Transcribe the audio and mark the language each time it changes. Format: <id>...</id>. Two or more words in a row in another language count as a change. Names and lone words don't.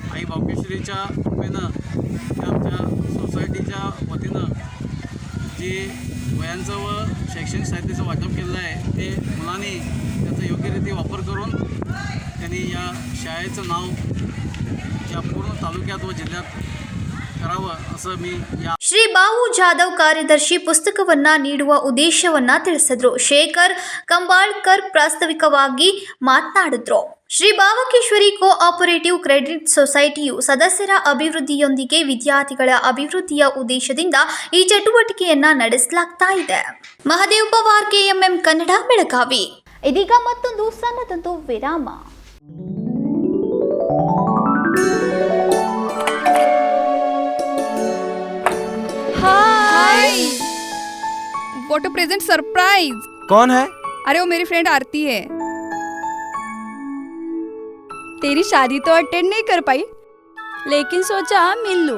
<mr>आई भावकेश्वरीच्या कृपेनं आमच्या सोसायटीच्या वतीनं जे वयांचं व शैक्षणिक साहित्याचं वाटप केलेलं आहे ते मुलांनी त्याचा योग्यरीती वापर करून त्यांनी या शाळेचं नाव या पूर्ण तालुक्यात व जिल्ह्यात करावं असं मी या</mr> <kn>ಶ್ರೀ ಬಾವು ಜಾಧವ್ ಕಾರ್ಯದರ್ಶಿ ಪುಸ್ತಕವನ್ನ ನೀಡುವ ಉದ್ದೇಶವನ್ನ ತಿಳಿಸಿದ್ರು. ಶೇಖರ್ ಕಂಬಾಳ್ಕರ್ ಪ್ರಾಸ್ತಾವಿಕವಾಗಿ ಮಾತನಾಡಿದ್ರು. ಶ್ರೀ ಭಾವಕೇಶ್ವರಿ ಕೋಆಪರೇಟಿವ್ ಕ್ರೆಡಿಟ್ ಸೊಸೈಟಿಯು ಸದಸ್ಯರ ಅಭಿವೃದ್ಧಿಯೊಂದಿಗೆ ವಿದ್ಯಾರ್ಥಿಗಳ ಅಭಿವೃದ್ಧಿಯ ಉದ್ದೇಶದಿಂದ ಈ ಚಟುವಟಿಕೆಯನ್ನ ನಡೆಸಲಾಗ್ತಾ ಇದೆ. ಮಹದೇವ್ ಪವಾರ್ KMM ಕನ್ನಡ ಬೆಳಗಾವಿ. ಇದೀಗ ಮತ್ತೊಂದು ಸಣ್ಣದೊಂದು ವಿರಾಮ.</kn> <en>What a present surprise.</en> <hi>कौन है? अरे वो मेरी फ्रेंड आरती है। तेरी शादी तो अटेंड नहीं कर पाई, लेकिन सोचा मिल लूं।</hi>